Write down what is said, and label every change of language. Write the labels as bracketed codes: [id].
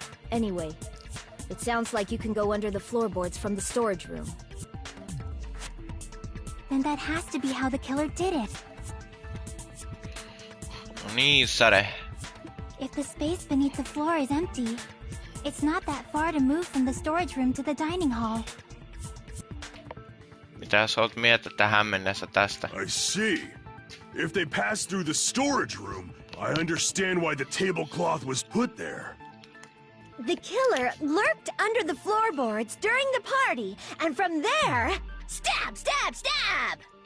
[en] Anyway, it sounds like you can go under the floorboards from the storage room. Then that has to be how the killer did it. [fi] Niin, Säde. [en] If the space beneath the floor is empty, it's not that far to move from the storage room to the dining hall. [fi] Mitä sä oot miettinyt tähän mennessä tästä? [en] I see. If they passed through the storage room, I understand why the tablecloth was put there. The killer lurked under the floorboards during the party, and from there, stab, stab, stab!